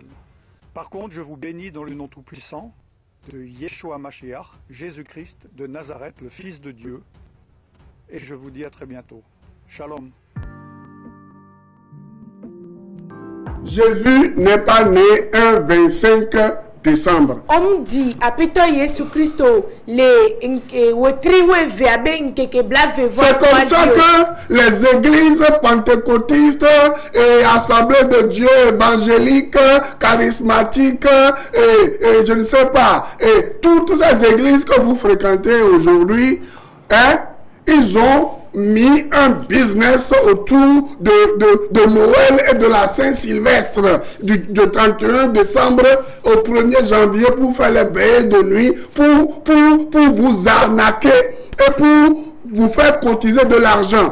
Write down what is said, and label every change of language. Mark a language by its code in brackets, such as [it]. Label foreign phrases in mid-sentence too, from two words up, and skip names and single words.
[fr] Par contre, je vous bénis dans le nom tout-puissant de Yeshua Mashiach, Jésus-Christ de Nazareth, le Fils de Dieu. Et je vous dis à très bientôt. Shalom. Jésus n'est pas né un 25 décembre. On dit [ee] apito Yesu Christo le wotriwe veabe nkeke blave. [fr] C'est comme ça que les églises pentecôtistes et assemblées de Dieu évangéliques, charismatiques et je ne sais pas, et toutes ces églises que vous fréquentez aujourd'hui, hein, ils ont mis un business autour de Noël et de la Saint-Sylvestre du 31 décembre au 1er janvier pour faire les veillées de nuit, pour vous arnaquer et pour vous faire cotiser de l'argent.